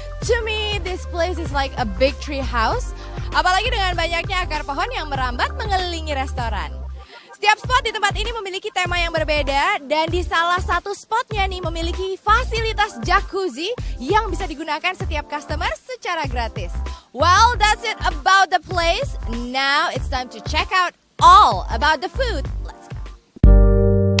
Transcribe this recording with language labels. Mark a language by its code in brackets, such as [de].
[en] To me, this place is like a big tree house. [id] Apalagi dengan banyaknya akar pohon yang merambat mengelilingi restoran. Setiap spot di tempat ini memiliki tema yang berbeda dan di salah satu spotnya nih memiliki fasilitas jacuzzi yang bisa digunakan setiap customer secara gratis. [en] Well, that's it about the place. Now it's time to check out all about the food. Let's go.